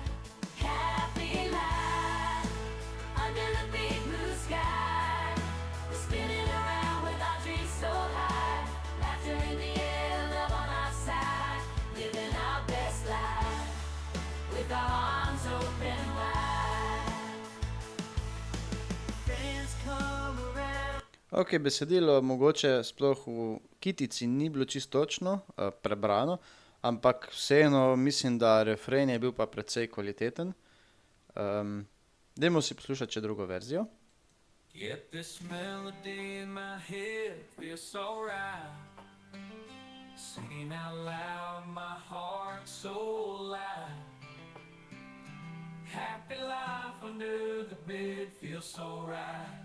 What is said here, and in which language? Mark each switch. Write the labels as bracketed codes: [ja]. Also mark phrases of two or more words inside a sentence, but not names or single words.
[en] Happy life under the big blue sky, we're spinning around with our dreams so high, laughter in the air, love on our side, living our best life with our arms open wide. Friends come around. [sl] Ok, besedilo mogoče sploh v kitici ni bilo čisto točno prebrano, ampak vseeno mislim, da refren je bil pa precej kvaliteten. Dajmo si poslušati še drugo verzijo. [en] Get this melody in my head, feels so right. Singing out loud, my heart so light. Happy life under the bed, feels so right.